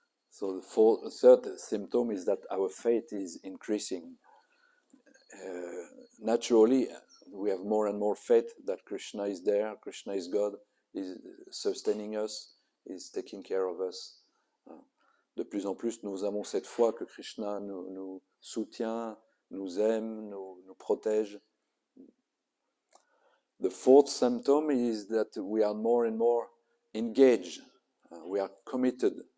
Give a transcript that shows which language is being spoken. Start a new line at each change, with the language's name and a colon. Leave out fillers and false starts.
English: So the third symptom is that our faith is increasing. Naturally, we have more and more faith that Krishna is there, Krishna is God, is sustaining us, is taking care of us.
French: De plus en plus, nous avons cette foi que Krishna nous soutient, nous aime, nous protège.
English: The fourth symptom is that we are more and more engaged. We are committed.